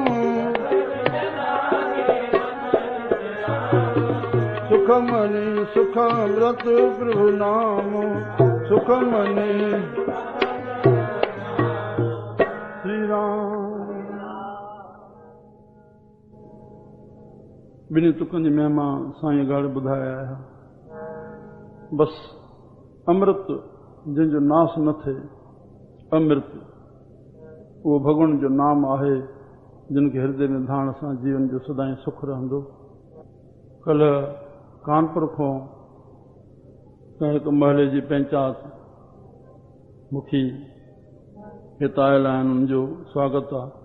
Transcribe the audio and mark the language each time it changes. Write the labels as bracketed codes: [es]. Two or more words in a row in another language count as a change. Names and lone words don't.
[hi] सुखमणि सुखमृत प्रभु नाम, सुखमणि। [sd] श्री राम। ॿिनी तुकनि जी महिमा साईं गाड़ ॿुधाया आहे। बसि अमृत जंहिंजो नास न थिए, अमृत उहो भॻवान जो नाम आहे, जिन खे हृदय में धारण सां जीवन जो सदाईं सुख रहंदो। कल्ह कानपुर खां हिकु महले जी पंचायत मुखी हिते आयल आहिनि, उन्हनि जो स्वागत आहे।